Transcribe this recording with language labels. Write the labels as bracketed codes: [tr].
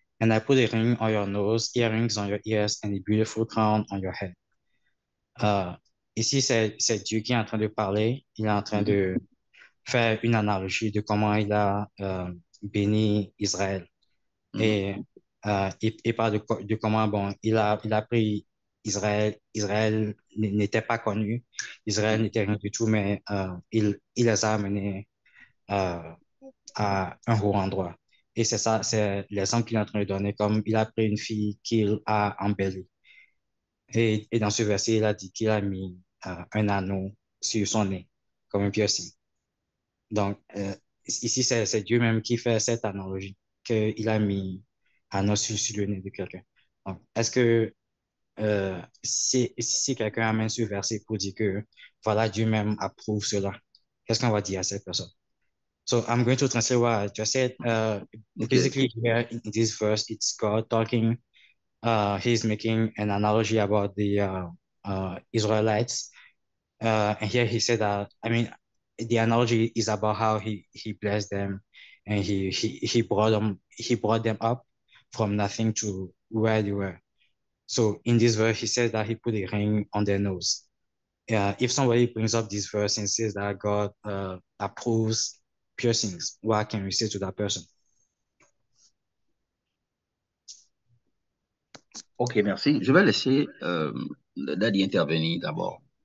[en] And I put a ring on your nose, earrings on your ears, and a beautiful crown on your head. [fr] Ici, c'est Dieu qui est en train de parler. Il est en train de faire une analogie de comment il a béni Israël. Et il parle de comment, bon, il a pris Israël. Israël n'était pas connu. Israël n'était rien du tout, mais il les a amenés à un haut endroit. Et c'est ça, c'est l'exemple qu'il est en train de donner, comme il a pris une fille qu'il a embellie. Et dans ce verset, il a dit qu'il a mis un anneau sur son nez, comme un piercing. Donc, ici, c'est Dieu même qui fait cette analogie, qu'il a mis un anneau sur le nez de quelqu'un. Donc, est-ce que si quelqu'un amène ce verset pour dire que, voilà, Dieu même approuve cela, qu'est-ce qu'on va dire à cette personne? [en] So I'm going to translate what I just said. Basically, here in this verse, it's God talking. He's making an analogy about the Israelites. And here he said that, I mean, the analogy is about how he blessed them and he brought them up from nothing to where they were. So in this verse, he says that he put a ring on their nose. If somebody brings up this verse and says that God approves piercings, what can we say to that person? [fr] Ok, merci. Je vais laisser Daddy intervenir d'abord.